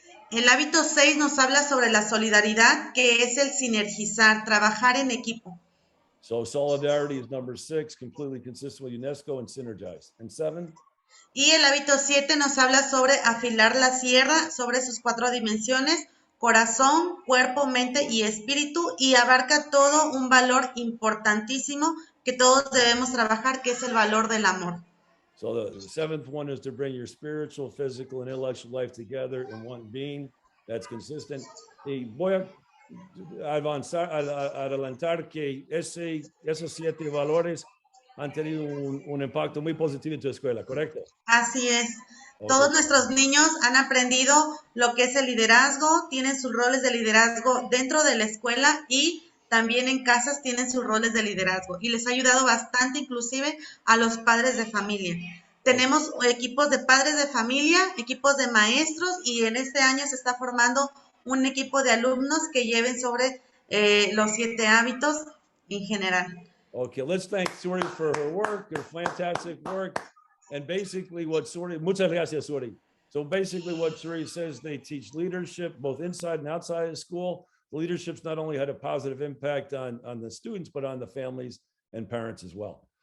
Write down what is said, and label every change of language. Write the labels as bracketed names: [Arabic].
[Spanish] El hábito 6 nos habla sobre la solidaridad, que es el sinergizar, trabajar en equipo. [English] So solidarity is number 6, completely consistent with UNESCO and synergize. And 7? [Spanish] Y el hábito 7 nos habla sobre afilar la sierra, sobre sus 4 dimensiones, corazón, cuerpo, mente y espíritu, y abarca todo un valor importantísimo que todos debemos trabajar, que es el valor del amor. [English] So the 7th one is to bring your spiritual, physical, and intellectual life together in one being that's consistent. [Spanish] Y voy a adelantar que esos 7 valores han tenido un impacto muy positivo en tu escuela, ¿correcto? Así es. [English] Okay. [Spanish] Todos nuestros niños han aprendido lo que es el liderazgo, tienen sus roles de liderazgo dentro de la escuela y también en casas tienen sus roles de liderazgo. Y les ha ayudado bastante, inclusive a los padres de familia. Tenemos equipos de padres de familia, equipos de maestros, y en este año se está formando un equipo de alumnos que lleven sobre los 7 hábitos en general. [English] Okay, let's thank Suri for her work, her fantastic work. And basically what Suri, [Spanish] muchas gracias, Suri. [English] So basically what Suri says, they teach leadership both inside and outside of school. The leadership's not only had a positive impact on the students, but on the families and parents as well.